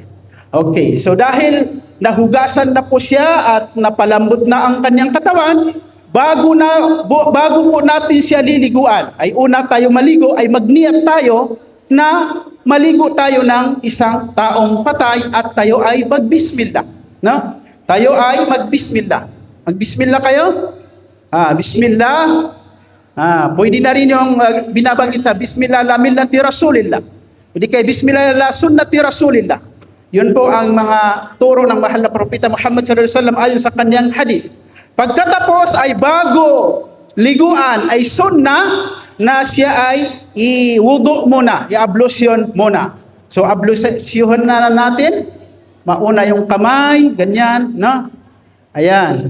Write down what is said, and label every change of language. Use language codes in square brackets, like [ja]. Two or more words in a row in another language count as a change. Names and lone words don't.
[tl] Okay, so dahil nahugasan na po siya at napalambot na ang kanyang katawan, bago po natin siya liliguan, ay una tayo maligo, ay magniyat tayo na maligo tayo ng isang taong patay at tayo ay magbismillah. No? Tayo ay magbismillah. Magbismillah kayo? Bismillah. Pwede na rin yung binabanggit sa [ar] بسم الله على ملة رسول الله. [tl] Pwede kay [ar] بسم الله على سنة رسول الله. [tl] Yun po ang mga turo ng mahal na propeta Muhammad [ar] صلى الله عليه وسلم [tl] ayon sa kanyang hadith. Pagkatapos ay bago liguan ay sunnah na siya ay i-wudu muna, i-ablution muna. So ablusyuhan na natin. Mauna yung kamay, ganyan, no? Ayan.